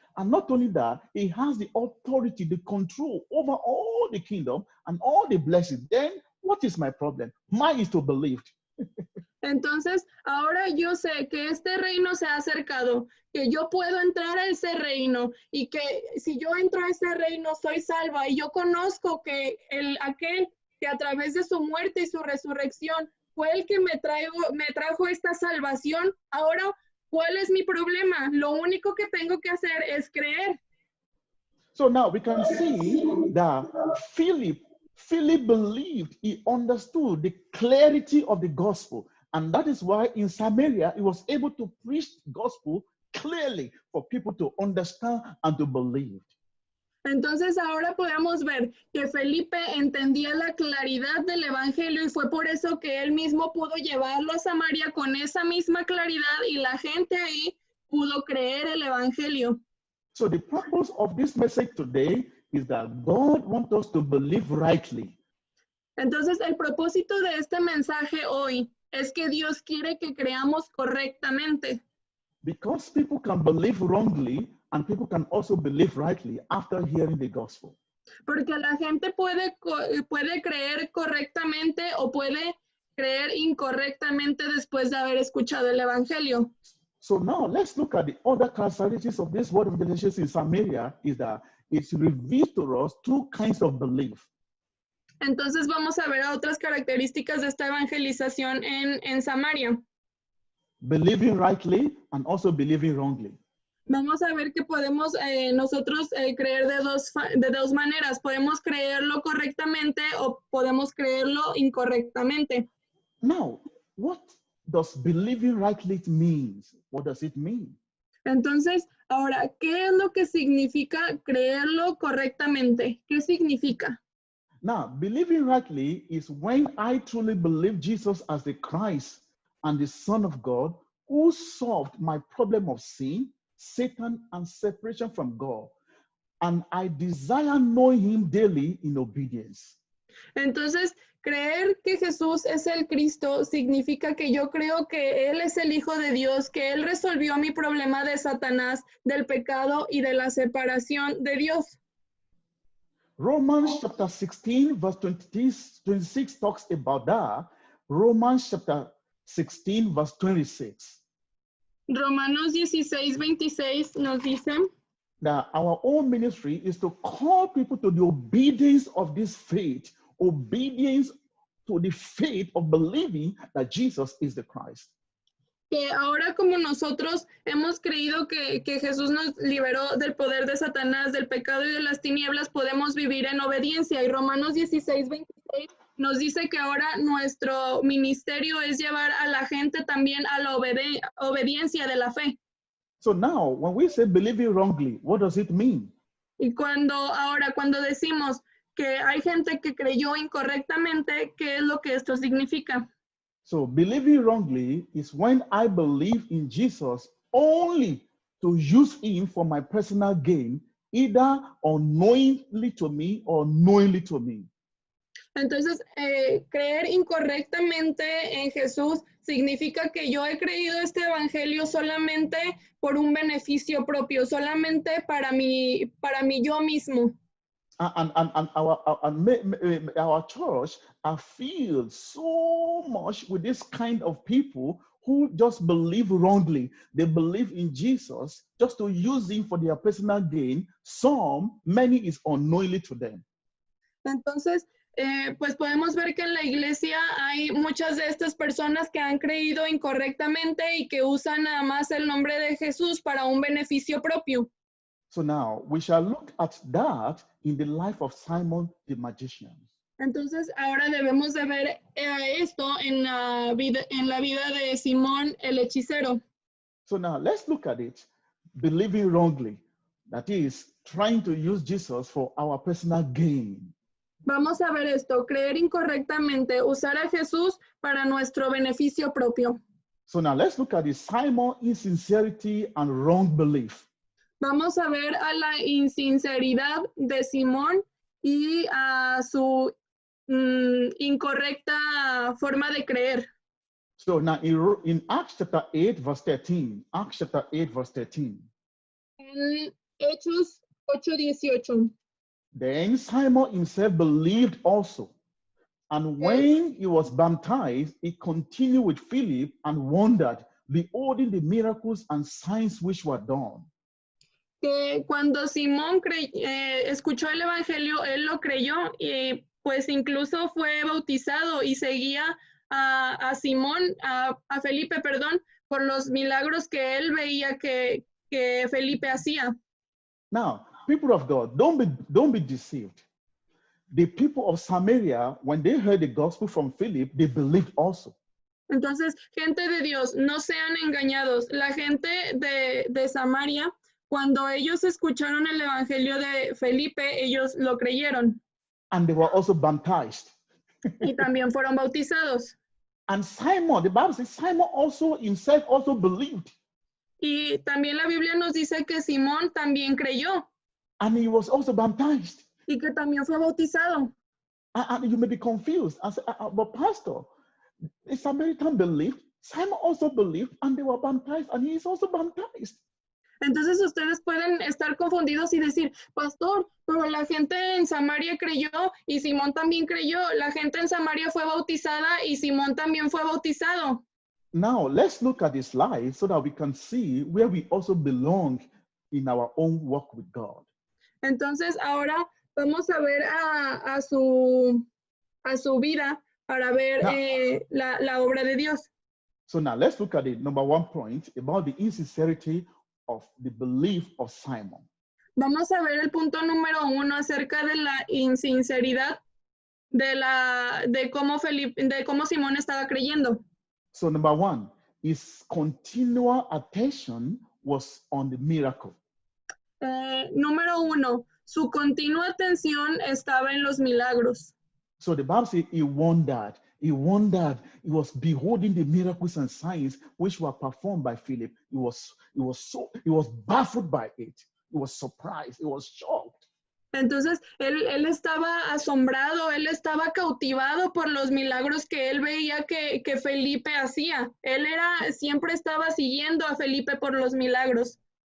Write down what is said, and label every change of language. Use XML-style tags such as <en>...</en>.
<en>And not only that, he has the authority, the control over all the kingdom and all the blessings. Then what is my problem? Mine is to believe.</en> <es>Entonces, ahora yo sé que este reino se ha acercado, que yo puedo entrar a ese reino y que si yo entro a ese reino soy salva, y yo conozco que aquel que a través de su muerte y su resurrección fue el que me trajo esta salvación. Ahora, ¿cuál es mi problema? Lo único que tengo que hacer es creer.</es> <en>So now we can see that Philip believed, he understood the clarity of the gospel. And that is why in Samaria, he was able to preach the gospel clearly for people to understand and to believe.</en> <es>Entonces ahora podemos ver que Felipe entendía la claridad del evangelio y fue por eso que él mismo pudo llevarlo a Samaria con esa misma claridad y la gente ahí pudo creer el evangelio.</es> <en>So the purpose of this message today is that God wants us to believe rightly.</en> <es>Entonces el propósito de este mensaje hoy es que Dios quiere que creamos correctamente.</es> <en>Because people can believe wrongly and people can also believe rightly after hearing the gospel.</en> <es>Porque la gente puede creer correctamente o puede creer incorrectamente después de haber escuchado el evangelio.</es> <en>So now let's look at the other characteristics of this word of evangelization in Samaria is that it reveals to us two kinds of belief.</en> <es>Entonces vamos a ver otras características de esta evangelización en Samaria.</es> <en>Believing rightly and also believing wrongly.</en> <es>Vamos a ver que podemos nosotros creer de dos maneras. Podemos creerlo correctamente o podemos creerlo incorrectamente.</es> <en>Now, what does believing rightly mean? What does it mean?</en> <es>Entonces, ahora, ¿qué es lo que significa creerlo correctamente? ¿Qué significa?</es> <en>Now, believing rightly is when I truly believe Jesus as the Christ and the Son of God who solved my problem of sin, Satan, and separation from God. And I desire knowing him daily in obedience.</en> <es>Entonces, creer que Jesús es el Cristo significa que yo creo que Él es el Hijo de Dios, que Él resolvió mi problema de Satanás, del pecado y de la separación de Dios.</es> <en>Romans chapter 16, verse 26 talks about that. Romans chapter 16, verse 26.</en> <es>Romanos 16:26 nos dice</es> <en>That our own ministry is to call people to the obedience of this faith, obedience to the faith of believing that Jesus is the Christ.</en> <es>que ahora como nosotros hemos creído que Jesús nos liberó del poder de Satanás, del pecado y de las tinieblas, podemos vivir en obediencia. Y Romanos 16:26 nos dice que ahora nuestro ministerio es llevar a la gente también a la obediencia de la fe.</es> <en>So now, when we say believing wrongly, what does it mean?</en> <es>Y cuando decimos que hay gente que creyó incorrectamente, ¿qué es lo que esto significa?</es> <en>So believing wrongly is when I believe in Jesus only to use him for my personal gain, either unknowingly to me or knowingly to me.</en> <es>Entonces, creer incorrectamente en Jesús significa que yo he creído este evangelio solamente por un beneficio propio, solamente para mí yo mismo.</es> <en>And our church are filled so much with this kind of people who just believe wrongly. They believe in Jesus just to use him for their personal gain. Many is unknowingly to them.</en> <es>Entonces, pues podemos ver que en la iglesia hay muchas de estas personas que han creído incorrectamente y que usan nada más el nombre de Jesús para un beneficio propio.</es> <en>So now we shall look at that in the life of Simon the magician.</en> <es>Entonces, ahora debemos de ver esto en la vida de Simón el hechicero.</es> <en>So now let's look at it. Believing wrongly, that is, trying to use Jesus for our personal gain.</en> <es>Vamos a ver esto, creer incorrectamente, usar a Jesús para nuestro beneficio propio.</es> <en>So now let's look at the Simon insincerity and wrong belief.</en> <es>Vamos a ver a la insinceridad de Simón y a su incorrecta forma de creer.</es> <en>So now in Acts chapter 8, verse 13, Acts chapter 8, verse 13.</en> <es>En Hechos 8:18.</es> <en>Then Simon himself believed also. And when he was baptized, he continued with Philip and wondered, beholding the miracles and signs which were done.</en> <es>Que cuando Simón escuchó el evangelio, él lo creyó y pues incluso fue bautizado y seguía a Simón, a Felipe, perdón, por los milagros que él veía que Felipe hacía.</es> <en>Now, people of God, don't be deceived. The people of Samaria, when they heard the gospel from Philip, they believed also.</en> <es>Entonces, gente de Dios, no sean engañados. La gente de Samaria, cuando ellos escucharon el evangelio de Felipe, ellos lo creyeron.</es> <en>And they were also baptized.</en> <es>Y también fueron bautizados.</es> <en>And Simon, the Bible says, Simon also himself also believed.</en> <es>Y también la Biblia nos dice que Simón también creyó.</es> <en>And he was also baptized.</en> <es>Y que también fue bautizado.</es> <en>And you may be confused. I say, but Pastor, the Samaritan believed, Simon also believed, and they were baptized, and he is also baptized.</en> <es>Entonces ustedes pueden estar confundidos y decir, pastor, pero la gente en Samaria creyó y Simón también creyó. La gente en Samaria fue bautizada y Simón también fue bautizado.</es> <en>Now, let's look at this slide so that we can see where we also belong in our own walk with God.</en> <es>Entonces ahora vamos a ver a su vida para ver la obra de Dios.</es> <en>So now let's look at the number one point about the insincerity of the belief of Simon.</en> <es>Vamos a ver el punto número 1 acerca de la insinceridad de cómo Simón estaba creyendo.</es> <en>So number one, his continual attention was on the miracle.</en> <es>Número 1, su continua atención estaba en los milagros.</es> <en>So the Bible says he wondered, he was beholding the miracles and signs which were performed by Philip. He was baffled by it. He was surprised, he was shocked.</en> <es>Entonces, él estaba asombrado, él estaba cautivado por los milagros que él veía que Felipe hacía. Siempre estaba siguiendo a Felipe por los milagros.</es>